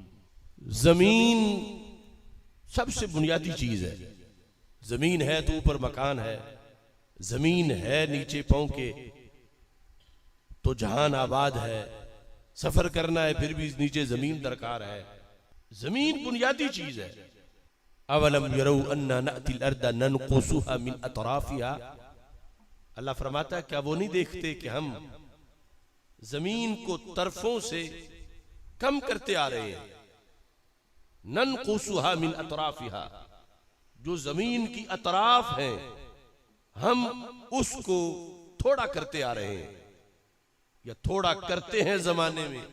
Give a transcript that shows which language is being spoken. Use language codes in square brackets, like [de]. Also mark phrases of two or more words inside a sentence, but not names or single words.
[ur] زمین سب سے بنیادی چیز ہے. زمین ہے تو اوپر مکان ہے، زمین ہے نیچے پاؤں کے تو جہان آباد ہے. سفر کرنا ہے پھر بھی نیچے زمین درکار ہے. زمین بنیادی چیز ہے. [ar] أولم يروا أنا نأتي الأرض ننقصها من أطرافها, [ur] اللہ فرماتا ہے کیا وہ نہیں دیکھتے کہ ہم زمین کو طرفوں سے کم کرتے آ رہے ہیں. [ar] ننقصها من أطرافها, [ur] جو زمین کی اطراف ہیں ہم اس کو تھوڑا کرتے آ رہے ہیں یا تھوڑا کرتے ہیں زمانے میں.